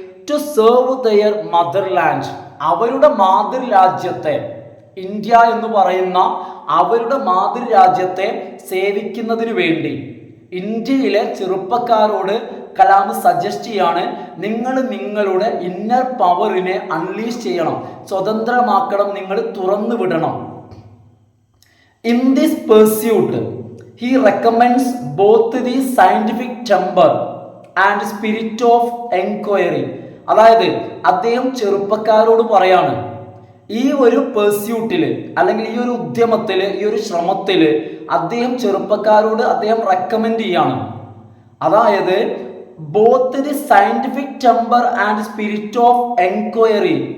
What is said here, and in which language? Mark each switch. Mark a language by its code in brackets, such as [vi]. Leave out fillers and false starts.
[en] To serve their motherland. [ml] അവരുടെ മാതൃരാജ്യത്തെ, India എന്ന് പറയുന്ന അവരുടെ മാതൃരാജ്യത്തെ സേവിക്കുന്നതിന് വേണ്ടി ഇന്ത്യയിലെ ചെറുപ്പക്കാരോട് കലാം സജസ്റ്റ് ചെയ്യാണ്, നിങ്ങൾ നിങ്ങളുടെ ഇന്നർ പവറിനെ അൺലീഷ് ചെയ്യണം, സ്വതന്ത്രമാക്കണം, നിങ്ങൾ തുറന്നു വിടണം. [en] In this pursuit, he recommends both the scientific temper and spirit of enquiry. [ml] അതായത് അദ്ദേഹം ചെറുപ്പക്കാരോട് പറയാണ്, ഈ ഒരു പെർസ്യൂട്ടിൽ അല്ലെങ്കിൽ ഈ ഒരു ഉദ്യമത്തിൽ, ഈ ഒരു ശ്രമത്തിൽ അദ്ദേഹം ചെറുപ്പക്കാരോട് റെക്കമെൻഡ് ചെയ്യാണ്. അതായത് [en] Both the scientific temper and spirit of enquiry.